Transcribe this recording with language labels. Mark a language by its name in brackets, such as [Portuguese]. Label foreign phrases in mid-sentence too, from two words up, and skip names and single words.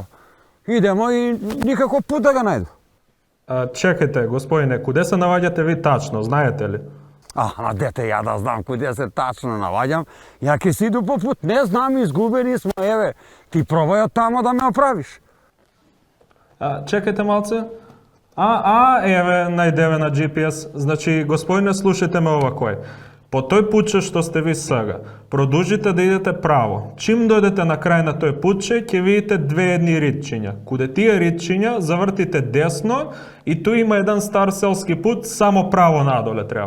[Macedonian] Идемо и никако пут да га најду. Чекајте, господине, куде се наваѓате ви тачно, знаете ли? Дете, ја да знам куде се тачно наваѓам. Ја ки си иду по пут, не знам, изгубени смо, еве. Ти пробај од тамо да ме оправиш. Чекајте малце. Еве, најдеве на GPS. Значи, господине, слушайте ме овако е. По тој путче што сте ви сега, продолжите да идете право. Чим дојдете на крај на тој путче, ќе видите две едни ритчиња. Куде тие ритчиња завртите десно и ту има еден стар селски пут, само право надоле треба.